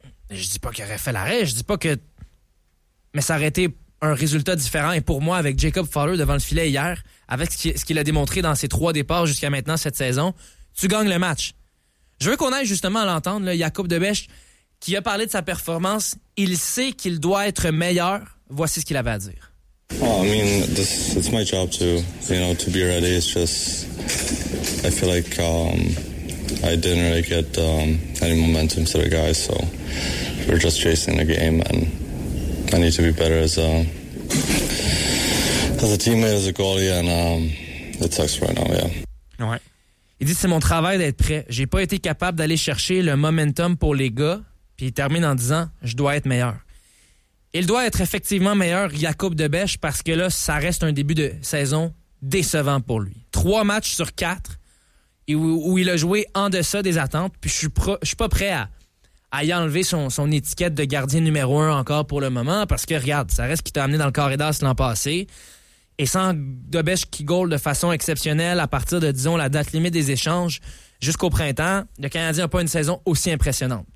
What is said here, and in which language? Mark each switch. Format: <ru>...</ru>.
<fr>Je dis pas qu'il aurait fait l'arrêt, je dis pas que... Mais ça aurait été un résultat différent. Et pour moi, avec Jacob Fowler devant le filet hier, avec ce qu'il a démontré dans ses trois départs jusqu'à maintenant cette saison, tu gagnes le match. Je veux qu'on aille justement à l'entendre, là, Jacob Debèche, qui a parlé de sa performance. Il sait qu'il doit être meilleur. Voici ce qu'il avait à dire.</fr> <en>Well, I mean, it's my job to, you know, to be ready. It's just, I feel like I didn't really get any momentum to the guys, so we're just chasing the game, and I need to be better as a teammate, as a goalie, and it sucks right now, yeah.</en> <fr>Ouais. Il dit, c'est mon travail d'être prêt. J'ai pas été capable d'aller chercher le momentum pour les gars, puis il termine en disant, je dois être meilleur. Il doit être effectivement meilleur, Jacob Debèche, parce que là, ça reste un début de saison décevant pour lui. 3 matchs sur 4 où il a joué en deçà des attentes, puis je suis pas prêt à y enlever son étiquette de gardien numéro 1 encore pour le moment, parce que regarde, ça reste qu'il t'a amené dans le carré d'as l'an passé, et sans Debèche qui goal de façon exceptionnelle à partir de, disons, la date limite des échanges jusqu'au printemps, le Canadien n'a pas une saison aussi impressionnante.</fr>